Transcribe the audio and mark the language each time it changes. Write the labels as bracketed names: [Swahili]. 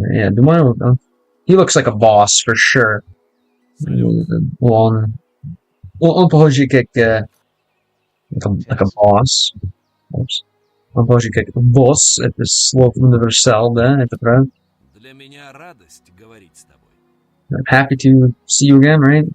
[English] Yeah, [Russian] думаю, [English] he looks like a boss for sure. [Russian] Он похож как [English] like a boss. [Russian] Oops. Он похож как босс. Это слово универсал, да? Это правда? Для меня радость говорить с тобой. [English] I'm happy to see you again, right?